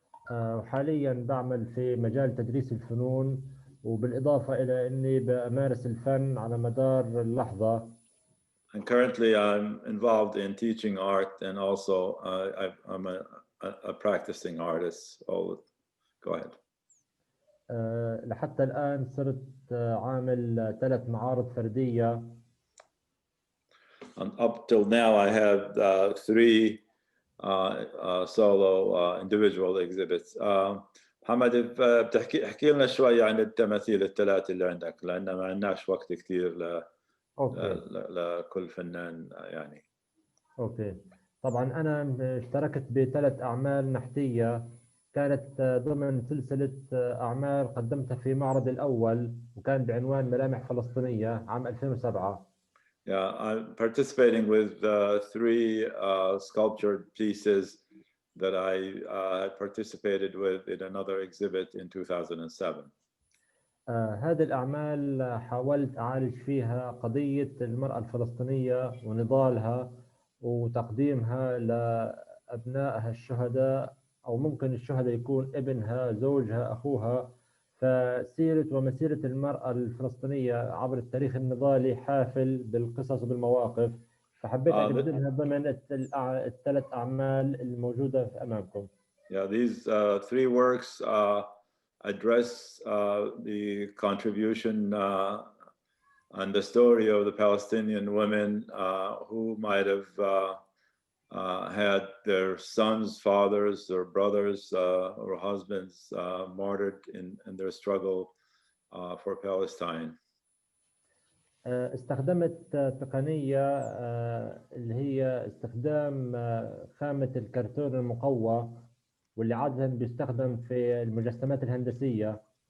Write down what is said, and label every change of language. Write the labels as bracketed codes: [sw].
[ar] وحاليا بعمل في مجال تدريس الفنون وبالإضافة إلى أني بمارس الفن على مدار اللحظة. [en] And currently I'm involved in teaching art and also I'm a practicing artist. Go ahead. [ar] لحتى الآن صرت عامل 3 معارض فردية. [en] And up till now I have 3 solo individual exhibits. [ar] محمد احكي لنا شوي عن التماثيل ال3 اللي عندك لأن ما عندناش وقت كثير لكل فنان يعني. اوكي طبعا انا اشتركت ب3 اعمال نحتيه كانت ضمن سلسله اعمال قدمتها في معرض الاول وكان بعنوان ملامح فلسطينيه عام 2007. [en] Yeah, I'm participating with 3 sculptured pieces that I participated with in another exhibit in 2007. [ar] هذه الأعمال حاولت أعالج فيها قضية المرأة الفلسطينية ونضالها وتقديمها لأبنائها الشهداء أو ممكن الشهداء يكون ابنها، زوجها، أخوها. فسيرة ومسيرة المرأة الفلسطينية عبر التاريخ النضالي حافل بالقصص وبالمواقف، فحبيت أن أقدمها ضمن ال3 أعمال الموجودة أمامكم. [en] Yeah, these 3 works address the contribution and the story of the Palestinian women who might have had their sons, fathers, or brothers or husbands martyred in their struggle for Palestine. [ar] استخدمت تقنية اللي هي استخدام خامة الكرتون المقوى واللي عادة بيستخدم في المجسمات الهندسية.